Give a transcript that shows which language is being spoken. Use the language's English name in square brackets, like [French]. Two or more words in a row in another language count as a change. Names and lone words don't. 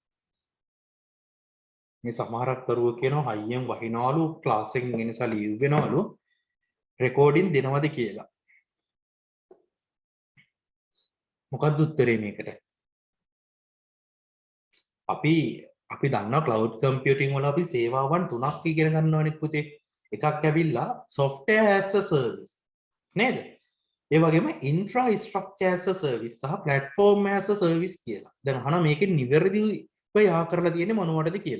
[Sinhala] මේ සමහරක් කරුවෝ කියනවා හයියෙන් වහිනවලු ක්ලාස් එකෙන් එන නිසා ලීව් වෙනවලු රෙකෝඩින් දෙනවද කියලා. මොකක්ද උත්තරේ මේකට? අපි දන්නවා [English] cloud computing [Sinhala] වල අපි සේවාවන් තුනක් ඉගෙන ගන්නවනේ පුතේ. එකක් ඇවිල්ලා [English] software as a service [Sinhala] නේද? ඒ වගේම [English] infrastructure as a service [Sinhala] සහ [English] platform as a service [Sinhala] කියලා. දැන් අහන මේකේ නිවැරදිව යා කරලා තියෙන්නේ මොනවටද කියලා.